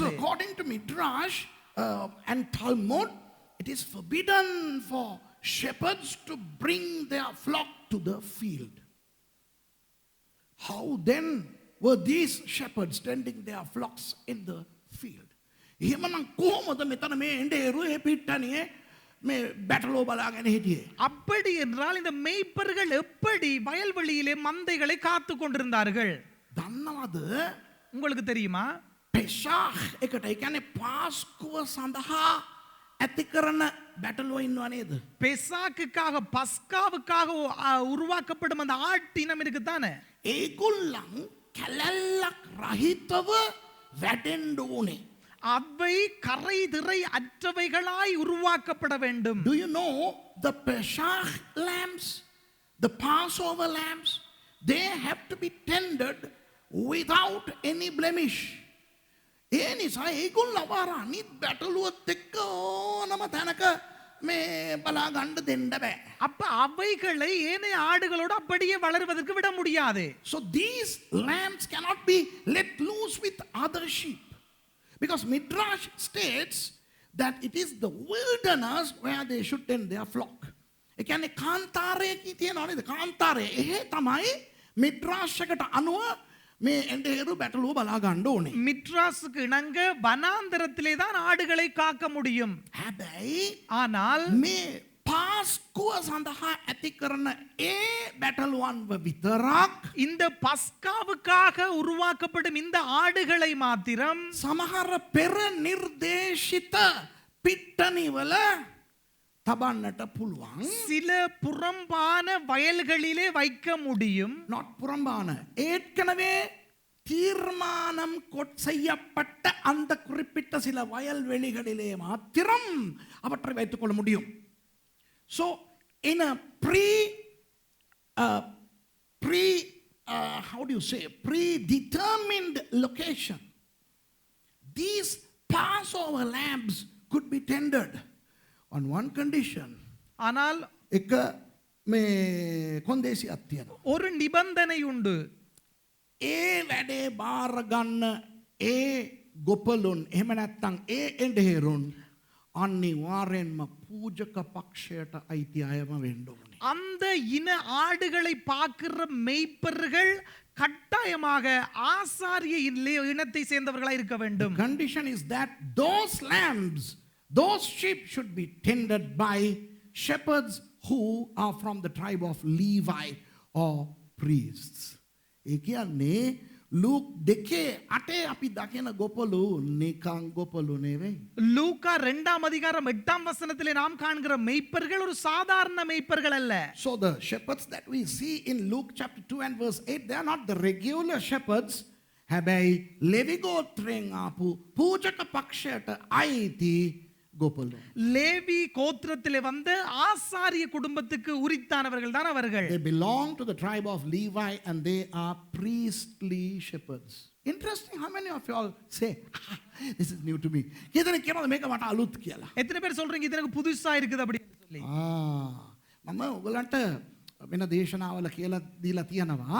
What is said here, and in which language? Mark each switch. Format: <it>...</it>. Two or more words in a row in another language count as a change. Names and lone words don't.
<en>So according to Midrash and Talmud, it is forbidden for shepherds to bring their flock to the field. How then were these shepherds tending their flocks in the field?</en> <si>එහෙමනම් කොහොමද මෙතන මේ එඬේරු ඒ පිට්ටනියේ මේ බැටළුව බලාගෙන හිටියේ?</si> <ta>அப்படி என்றால் இந்த மெய்ப்பர்கள் எப்படி வயல்வெளியிலே மந்தைகளை காத்து கொண்டிருந்தார்கள்?</ta> <si>දන්නවද?</si> <ta>உங்களுக்கு தெரியுமா?</ta> <si>පෙසාහ් එකට ඒ කියන්නේ පාස්කුව සඳහා ඇති කරන බැටළුව ඉන්නව නේද?</si> <ta>பெசாக்குக்காக பஸ்காவுக்காக உருவாக்கப்படும் அந்த ஆட்டினம் இருக்கு தானே?</ta> <si>ඒගොල්ලන් කැලැල්ලක් රහිතව වැඩෙන්න ඕනේ.</si> <ta>அவை கரை திரை அற்றவைகளாய் உருவாக்கப்பட வேண்டும்.</ta> <en>Do you know the Pesach lambs, the Passover lambs, they have to be tended without any blemish.</en> <si>ඒ නිසා ඒගොල්ලෝ අර අනිත් බැටළුවත් එක්ක ඕනම තැනක මේ බලා ගන්න දෙන්න බෑ.</si> <ta>அப்ப அவைகளை ஏனைய ஆடுகளோடு அப்படியே வளருவதற்கு விட முடியாது.</ta> <en>So these lambs cannot be let loose with other sheep. Because Midrash states that it is the wilderness where they should tend their flock.</en> <si>ඒ කියන්නේ කාන්තාරයේ තියෙනවා නේද? කාන්තාරයේ එහෙ තමයි මිද්‍රාෂ් එකට අනුව මේ එඬේරු බැටළුව බලා ගන්න ඕනේ.</si> <ta>மிட்ராஸுக்கு இணங்க வனாந்தரத்திலே தான் ஆடுகளை காக்க முடியும்.</ta> <si>හැබැයි</si> <ta>ஆனால்</ta> <si>මේ පාස්කුව සඳහා ඇති කරන ඒ බැටළුවන්ව විතරක්</si> <ta>இந்த பஸ்காவுக்காக உருவாக்கப்படும் இந்த ஆடுகளை மாத்திரம்</ta> <si>සමහර පෙර නිර්දේශිත පිට්ටනිවල තබන්නට පුළුවන්.</si> <ta>சில புறம்பான வயல்களிலே வைக்க முடியும். not புறம்பான ஏற்கனவே தீர்மானம் செய்யப்பட்ட அந்த குறிப்பிட்ட சில வயல்வெளிகளிலே மாத்திரம் அவற்றை வைத்துக் கொள்ள முடியும்.</ta> <en>So in a how do you say predetermined location, these Passover lambs could be tended on one condition.</en> <ta>ஆனால்</ta> <si>එක මේ කොන්දේසියක් තියෙනවා.</si> <ta>ஒரு நிபந்தனை உண்டு.</ta> <si>ඒ වැඩේ බාර ගන්න ඒ ගොපලුන් එහෙම නැත්නම් ඒ එඬේරුන් අනිවාර්යෙන්ම පූජක පක්ෂයට අයිති අයම වෙන්න ඕනේ.</si> <ta>அந்த இன ஆடுகளை பார்க்கிற மெய்ப்பர்கள் கட்டாயமாக ஆசாரிய இனத்தை சேர்ந்தவர்களாக இருக்க வேண்டும்.</ta> <en>The condition is that those lambs, those sheep should be tended by shepherds who are from the tribe of Levi or priests.</en> <si>ඒ කියන්නේ ලූක් 2:8 අපි දකින ගොපලු නිකං ගොපලු නෙවෙයි.</si> <ta>லூக்கா 2:8 நாம் காண்கிற மெய்ப்பர்கள் ஒரு சாதாரண மெய்ப்பர்கள் அல்ல.</ta> <en>So the shepherds that we see in Luke chapter 2 and verse 8, they are not the regular shepherds.</en> <si>හැබැයි ලෙවි ගෝත්‍රයෙන් ආපු පූජක පක්ෂයට අයිති Gopalu.</si> <ta>லேவி கோத்திரத்திலே வந்த ஆசாரிய குடும்பத்துக்கு உரித்தானவர்கள் தான் அவர்கள்.</ta> <en>They belong to the tribe of Levi and they are priestly shepherds. Interesting, how many of you all say, this is new to me.</en> <si>කීදෙනෙ කියන මේක මට අලුත් කියලා.</si> <ta>எத்தனை பேர் சொல்றீங்க இது எனக்கு புதுசா இருக்குது அப்படின்னு சொல்லி?</ta> <si>මම ඔයගලන්ට වෙන දේශනාවල කියලා දීලා තියෙනවා.</si>